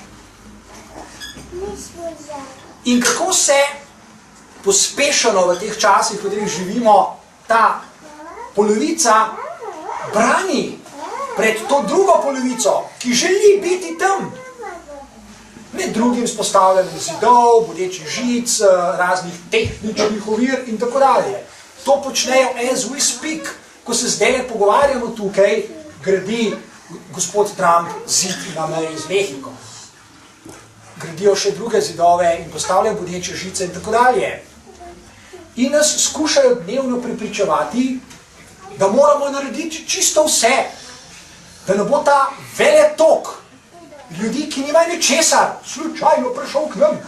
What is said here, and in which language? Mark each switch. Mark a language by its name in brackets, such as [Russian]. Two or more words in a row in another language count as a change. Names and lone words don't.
[Slovenian] In kako se pospešeno v teh časih, v katerih živimo, ta polovica brani pred to drugo polovico, ki želi biti tam. Med drugim s postavljanjem zidov, bodečih žic, raznih tehničnih ovir in tako dalje. To počnejo [English] as we speak. [Slovenian] Ko se zdaj pogovarjamo tukaj, gradi gospod Trump zid na meji z Mehiko. Gradijo še druge zidove in postavljajo bodeče žice in tako dalje. In nas skušajo dnevno prepričevati, da moramo narediti čisto vse, da ne bo ta veletok ljudi, ki nimajo ničesar, slučajno prišel k nam.